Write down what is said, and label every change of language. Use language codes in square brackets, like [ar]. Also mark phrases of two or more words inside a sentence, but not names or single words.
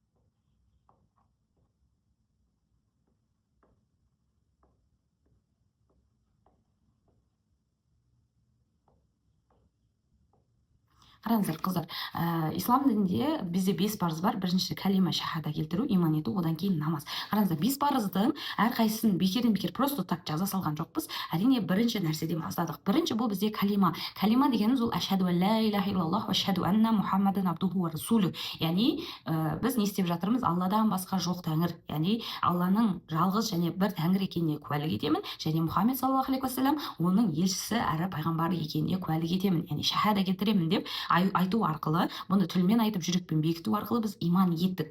[kk] Қараңыздар, қыздар, ислам дінінде бізде 5 парыз бар. Біріншісі калима, шахада келтіру, иман ету, одан кейін намаз. Қараңыздар, 5 парыздың әрқайсысын бекерден бекер [ru] просто так [kk] жаза салған жоқпыз. Әрине бірінші нәрседен бастадық. Бірінші бұл бізде калима. Калима дегеніміз ол [ar] أشهد أن لا إله إلا الله وأشهد أن محمدا عبده ورسوله. [kk] Яғни біз не істеп жатырмыз? Алладан басқа жоқ тәңір, яғни Алланың жалғыз және бір тәңір екеніне куәлік етемін, және Мұхаммед [ar] صلى الله عليه وسلم [kk] оның елшісі әрі пайғамбары екеніне куәлік етемін, яғни шахада келтіремін деп айту арқылы, бұны тілмен айтып жүрекпен бекіту арқылы біз иман еттік.